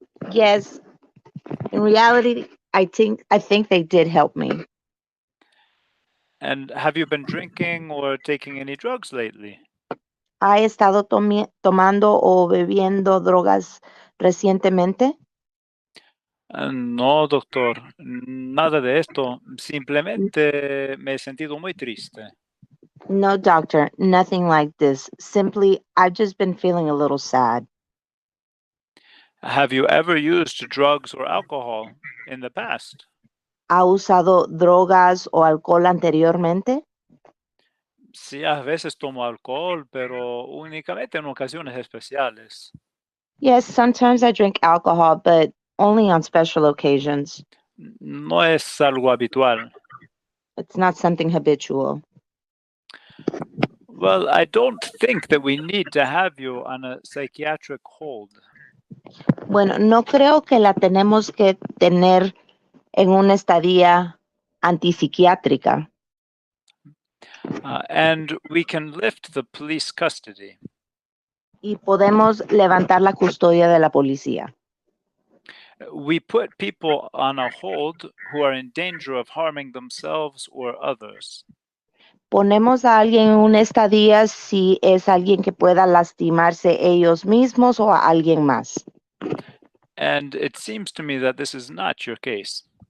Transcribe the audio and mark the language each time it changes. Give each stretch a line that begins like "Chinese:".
English: Yes. In reality, I think they did help me. And have you been drinking or taking any drugs lately?
Spanish: ¿Ha estado tomando o bebiendo drogas recientemente? No, doctor, nada de esto. Simplemente me he sentido muy triste.
English: No, doctor, nothing like this. Simply, I've just been feeling a little sad. Have you ever used drugs or alcohol in the past?
Spanish: ¿Ha usado drogas o alcohol anteriormente? Sí, a veces tomo alcohol, pero únicamente en ocasiones especiales.
English: Yes, sometimes I drink alcohol, but only on special occasions.
Spanish: No es algo habitual.
English: It's not something habitual. Well, I don't think that we need to have you on a psychiatric hold.
Spanish: Bueno, no creo que la tenemos que tener en una estadía antipsiquiátrica.
English: And we can lift the police custody.
Spanish: Y podemos levantar la custodia de la policía.
English: We put people on a hold who are in danger of harming themselves or others.
Spanish: Ponemos a alguien en una estadía si es alguien que pueda lastimarse ellos mismos o a alguien más.
English: And it seems to me that this is not your case.